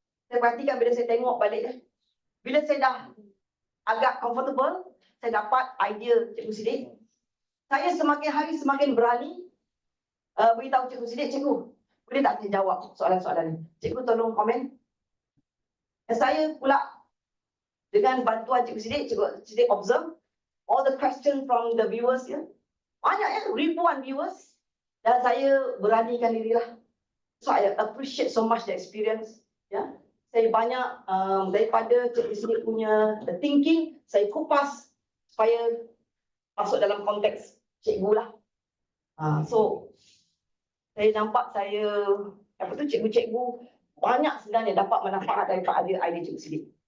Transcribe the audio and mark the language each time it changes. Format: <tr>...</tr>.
<ms>Saya perhatikan bila saya tengok balik, bila saya dah agak comfortable, saya dapat idea Cikgu Sidek, saya semakin hari semakin berani beritahu Cikgu Sidek, cikgu, boleh tak saya jawab soalan-soalan ni? Cikgu tolong komen. Dan saya pula dengan bantuan Cikgu Sidek, Cikgu Sidek</ms> <en>observe all the question from the viewers.</en> <ms>Banyak ribuan viewers. Dan saya beranikan dirilah.</ms> <en>So I appreciate so much the experience.</en> <ms>Saya banyak daripada Cikgu Sidek punya the thinking, saya kupas supaya masuk dalam konteks cikgu lah. So saya nampak cikgu-cikgu banyak sebenarnya dapat manfaat daripada idea Cikgu Sidek.</ms>